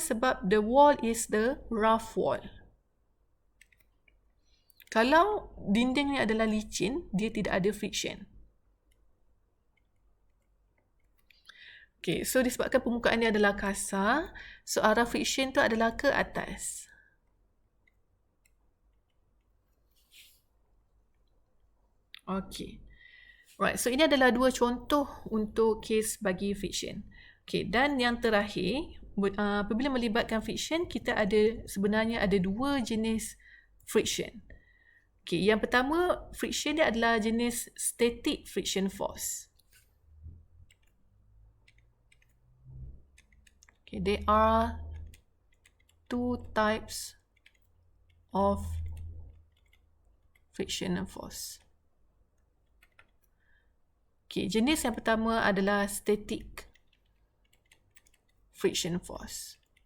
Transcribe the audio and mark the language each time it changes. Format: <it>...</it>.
<ms>Sebab</ms> <en>the wall is the rough wall.</en> <ms>Kalau dinding ni adalah licin, dia tidak ada friction. Okay, so disebabkan permukaan ni adalah kasar, so arah friction tu adalah ke atas. Okay. Right, so ini adalah dua contoh untuk kes bagi friction. Okay, dan yang terakhir, apabila melibatkan friction, kita sebenarnya ada dua jenis friction. Okay, yang pertama, friction dia adalah jenis static friction force.</ms> <en>Okay, there are two types of frictional force.</en> <ms>Okay, jenis yang pertama adalah static friction force.</ms>